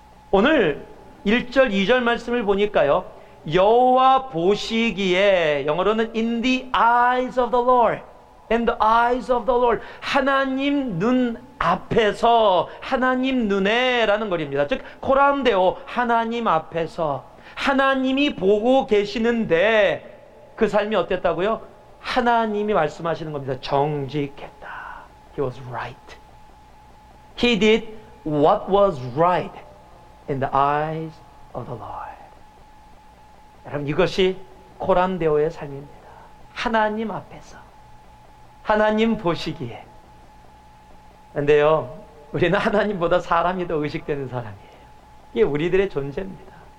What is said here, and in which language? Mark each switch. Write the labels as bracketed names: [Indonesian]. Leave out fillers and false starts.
[Korean] 오늘 1절 2절 말씀을 보니까요, 여호와 보시기에, 영어로는 [English] in the eyes of the Lord, [Korean] in the eyes of the Lord, 하나님 눈 앞에서, 하나님 눈에 라는 말입니다. 즉 코람데오, 하나님 앞에서 하나님이 보고 계시는데 그 삶이 어땠다고요? 하나님이 말씀하시는 겁니다. 정직했다. [English] He was right. He did what was right in the eyes of the Lord. [Korean] 여러분 이것이 코람데오의 삶입니다. 하나님 앞에서, 하나님 보시기에. 그런데요, 우리는 하나님보다 사람이 더 의식되는 사람이에요. 이게 우리들의 존재입니다.